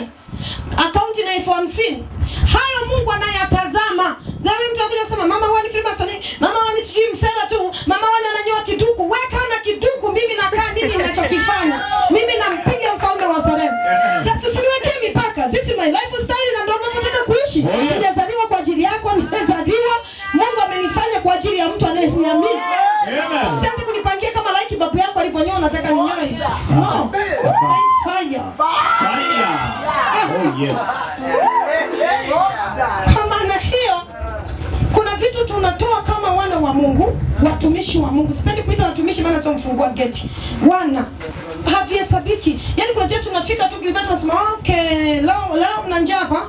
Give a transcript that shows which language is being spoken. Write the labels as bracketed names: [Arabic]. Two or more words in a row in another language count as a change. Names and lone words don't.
[Swahili] Akaunti na 50,000. Hayo Mungu anayatazama. Zawe mtu anakuja kusema mama wani Freemason, mama wani sijui msera tu, mama wani ananyoa kiduku. Weka na kiduku, mimi nakaa nini ninachokifanya? Mimi nampiga mfalme wa Salemu. Just usiniwekee mipaka. [English] This is my lifestyle [Swahili] na ndio ninataka kuishi. Sijazaliwa kwa ajili yako, nimezaliwa. Mungu amenifanya kwa ajili ya mtu anayeniamini. Amen. Usianze kunipangia kama like babu yako alivyonyoa nataka ninyoe. [English] No. Fire. Oh yes. [Swahili] Kama na hiyo kuna vitu tunatoa kama wana wa Mungu, watumishi wa Mungu. Sipendi kuita watumishi maana sio mfungua geti. Wana havihesabiki. Yaani kuna Yesu unafika tu Gilbert unasema okay, leo mna njaa hapa.